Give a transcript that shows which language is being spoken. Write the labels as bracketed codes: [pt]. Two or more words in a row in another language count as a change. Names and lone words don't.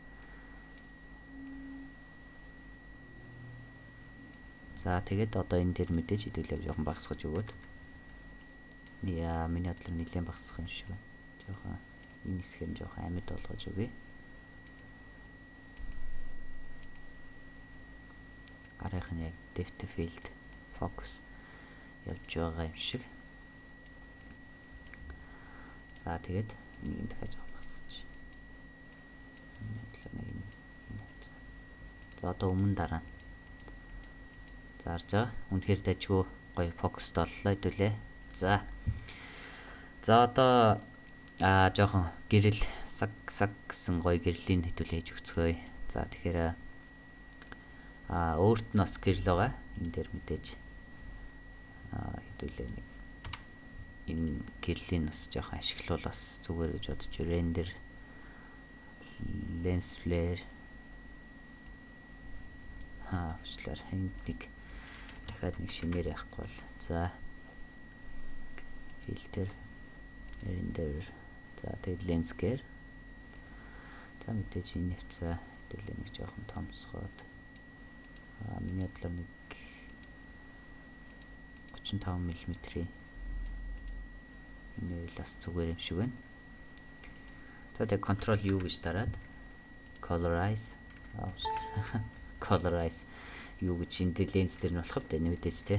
[mn] За тэгээд одоо энэ дээр мэдээж хэдүүлээ жоохон багасгаж өгөөд. Миний бодлоор нэлээд багасгах юм шиг байна. Жоохон энэ хэсгээр нь жоохон амьд болгож өгье. Арайх нь яг [en] depth field focus [mn] явж байгаа юм шиг. За тэгээд нэг дахиад багасгаж. За одоо өмнө дараа. Зарж байгаа. Үнэхээр дажгүй гоё фокуст боллоо хэдүүлээ. За одоо жоохон гэрэл саг гэсэн гоё гэрлийн хэдүүлээ хийж өгцгөөе. За тэгэхээр өөрт нь бас гэрэл байгаа. Энэ дээр мэдээж хэдүүлээ нэг энэ гэрлийн бас жоохон ашиглавал бас зүгээр гэж бодож render [en] lens flare [mn] уучлаар энд нэг дахиад нэг шинээр явахгүй бол за [en] filter render [mn] за тэгээд [en] lens gear [mn] за мэдээж энэ хвцаа хэдүүлээ нэг жоохон томсгоод миний бодлоор нэг 35 мм-ийн энэ бас зүгээр юм шиг байна. За тэгээ [en] control U [mn] гэж дараад colorize юу гэж энэ ленс дээр нь болох вэ мэдээж те.